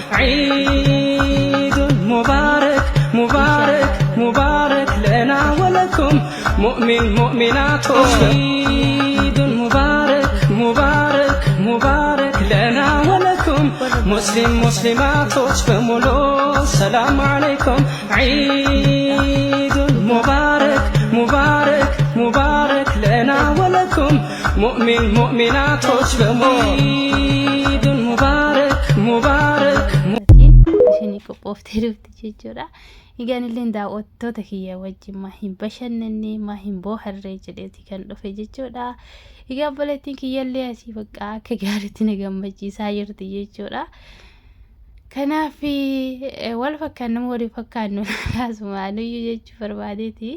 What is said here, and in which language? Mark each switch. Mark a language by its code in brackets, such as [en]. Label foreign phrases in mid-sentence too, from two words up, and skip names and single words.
[ar] عيد مبارك مبارك مبارك لنا ولكم مؤمن مؤمنات عيد مبارك مبارك مبارك لنا ولكم مسلم مسلمات بمولو السلام عليكم عيد مبارك مبارك مبارك لنا ولكم مؤمن مؤمنات بمولو عيد مبارك مبارك [om] ishini qophooftee dhufti jechuudha. Egaan illee daawwattoota kiyya wajjin maa hin bashannanne maa hin booharree jedheeti kan dhufe jechuudha. Egaa obboleettiin kiyyallee asii bakka akka gaariitti na gammachiisaa jirti jechuudha. Kanaaf wal fakkaan nama walii fakkaannu kaasumaaniyyuu jechuu barbaadeeti.